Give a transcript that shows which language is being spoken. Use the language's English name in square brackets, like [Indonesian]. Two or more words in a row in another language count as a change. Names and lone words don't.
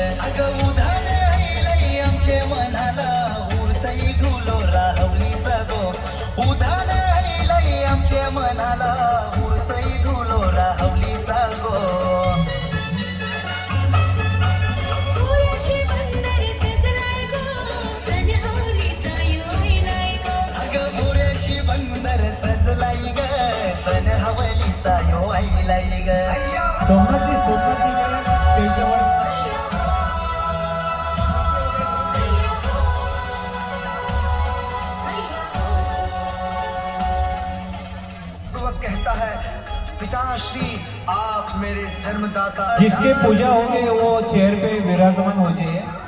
[Marathi] अगं उधान आईलाई आमचे मनाला उरतई धुलो राहवली जागो, उधान आईलाई आमचे मनाला उरतई धुलो राहवली जागो। पुराशी बंदर सजलाय गो सन आवलीचा यो आईलाय गो। अगं पुऱ्याशी बंदर सजलाई ग सन हवलीचा यो आईलाई ग। सोमनाथजी स्टेजवर [Hindi] वह कहता है, पिताश्री आप मेरे जन्मदाता। जिसके पूजा होंगे वो चेयर पे विराजमान हो जाइए।